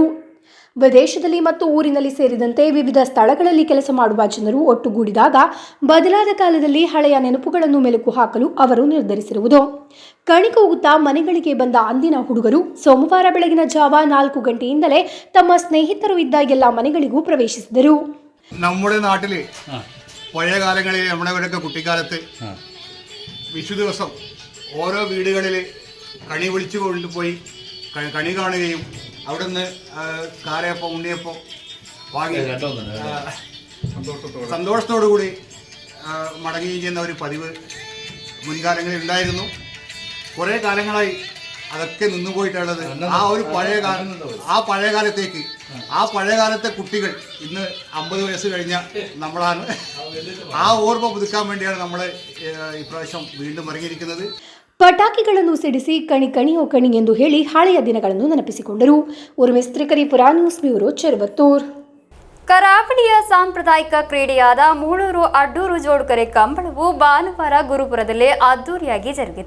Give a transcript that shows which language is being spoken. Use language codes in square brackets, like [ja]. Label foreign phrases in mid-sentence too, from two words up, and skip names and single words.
[kn] ವಿದೇಶದಲ್ಲಿ ಮತ್ತು ಊರಿನಲ್ಲಿ ಸೇರಿದಂತೆ ವಿವಿಧ ಸ್ಥಳಗಳಲ್ಲಿ ಕೆಲಸ ಮಾಡುವ ಜನರು ಒಟ್ಟುಗೂಡಿದಾಗ ಬದಲಾದ ಕಾಲದಲ್ಲಿ ಹಳೆಯ ನೆನಪುಗಳನ್ನು ಮೆಲುಕು ಹಾಕಲು ಅವರು ನಿರ್ಧರಿಸಿರುವುದು. ಕಣಿಕೂಗುತ್ತಾ ಮನೆಗಳಿಗೆ ಬಂದ ಅಂದಿನ ಹುಡುಗರು ಸೋಮವಾರ ಬೆಳಗಿನ ಜಾವ 4 ಗಂಟೆಯಿಂದಲೇ ತಮ್ಮ സ്നേഹിತರು ಇದ್ದ ಎಲ್ಲ മನೆಗಳಿಗೂ പ്രവേശിಸಿದರು. [ml] നമ്മുടെ നാട്ടിൽ പഴയ കാലങ്ങളിൽ നമ്മുടെയൊക്കെ കുട്ടിക്കാലത്ത് വിഷു ദിവസം ഓരോ വീടുകളിൽ കണി വിളിച്ചു കൊണ്ടുപോയി കണി കാണുകയും അവിടുന്ന് കാരയപ്പം ഉണ്ണിയപ്പം വാങ്ങി സന്തോഷത്തോടു കൂടി മടങ്ങുകയും ചെയ്യുന്ന ഒരു പതിവ് മുൻകാലങ്ങളിൽ ഉണ്ടായിരുന്നു. കുറേ കാലങ്ങളായി അതൊക്കെ നിന്നുപോയിട്ടുള്ളത്. ആ ഒരു പഴയകാലത്തേക്ക് ആ പഴയകാലത്തെ കുട്ടികൾ ഇന്ന് 50 വയസ്സ് കഴിഞ്ഞ നമ്മളാണ്. ആ ഓർമ്മ പുതുക്കാൻ വേണ്ടിയാണ് നമ്മൾ ഇപ്രാവശ്യം വീണ്ടും ഇറങ്ങിയിരിക്കുന്നത്. [kn] ಪಟಾಕಿಗಳನ್ನು ಸಿಡಿಸಿ ಕಣಿ ಕಣಿಯೋ ಕಣಿ ಎಂದು ಹೇಳಿ ಹಳೆಯ ದಿನಗಳನ್ನು ನೆನಪಿಸಿಕೊಂಡರು. ಉರ್ಮಿಸ್ತ್ರಿಕರಿಪುರ ನ್ಯೂಸ್ ಬ್ಯೂರೋ ಚೆರುಬತ್ತೂರ್. ಕರಾವಳಿಯ ಸಾಂಪ್ರದಾಯಿಕ ಕ್ರೀಡೆಯಾದ ಮೂಳೂರು ಅಡ್ಡೂರು ಜೋಡುಕರೆ ಕಂಬಳವು ಭಾನುವಾರ ಗುರುಪುರದಲ್ಲಿ ಅದ್ದೂರಿಯಾಗಿ ಜರುಗಿತು.